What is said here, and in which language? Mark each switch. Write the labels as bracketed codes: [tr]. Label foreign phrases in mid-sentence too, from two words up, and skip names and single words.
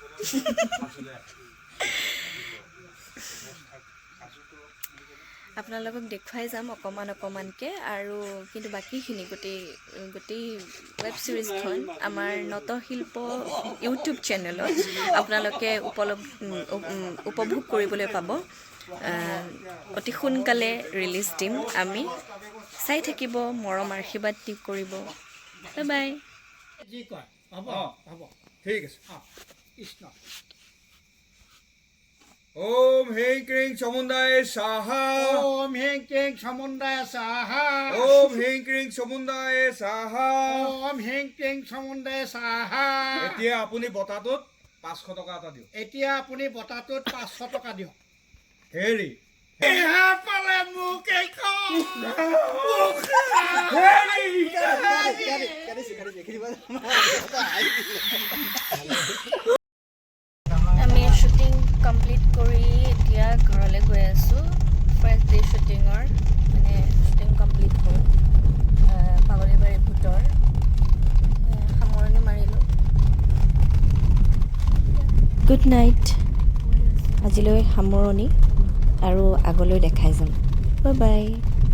[as] আপোনালোকক দেখুৱাই যাম অকণমানকৈ আৰু কিন্তু বাকীখিনি গোটেই ৱেব ছিৰিজখন আমাৰ নটশিল্প ইউটিউব চেনেলত আপোনালোকে উপভোগ কৰিবলৈ পাব অতি সোনকালে ৰিলিজ দিম আমি চাই থাকিব মৰম আশীৰ্বাদ দি কৰিব [en] bye bye [as] ঠিক আছে [sa] ओम हें क्रीं समुदाय साहा ओम हें क्रीं समुदाय साहा ओम हें क्रीं समुदाय साहा ओम हें क्रीं समुदाय साहा [as] এতিয়া আপুনি বটাটোত 500 টকা এটা দিও এতিয়া আপুনি বটাটোত 500 টকা দিও হেৰি এহা পালে মোক একো হেৰি আমি [en] shooting complete [as] কৰি এতিয়া ঘৰলৈ গৈ আছোঁ [en] first day [as] শ্বুটিঙৰ মানে [en] shooting complete [as] হ'ল পাগলীবাৰী ভূতৰ সামৰণি মাৰিলোঁ [en] good night [as] আজিলৈ সামৰণি আৰু আগলৈ দেখাই যাম [en] bye bye